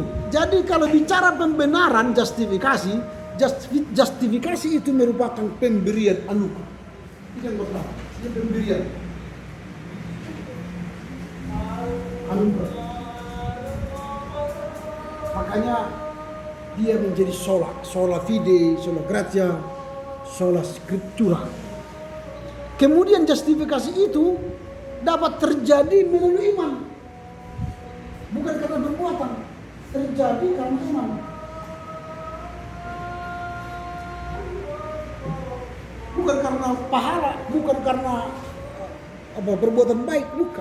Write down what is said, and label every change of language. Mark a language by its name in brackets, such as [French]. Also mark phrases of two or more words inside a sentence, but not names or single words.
[Indonesian] Jadi kalau bicara pembenaran, justifikasi itu merupakan pemberian anugerah. Itu yang pertama, itu pemberian anugerah. Makanya dia menjadi [Latin] sola fide, sola gratia, sola scriptura. [Indonesian] Kemudian justifikasi itu dapat terjadi melalui iman. Bukan karena perbuatan, terjadi karena iman. Bukan karena pahala, bukan karena perbuatan baik, bukan.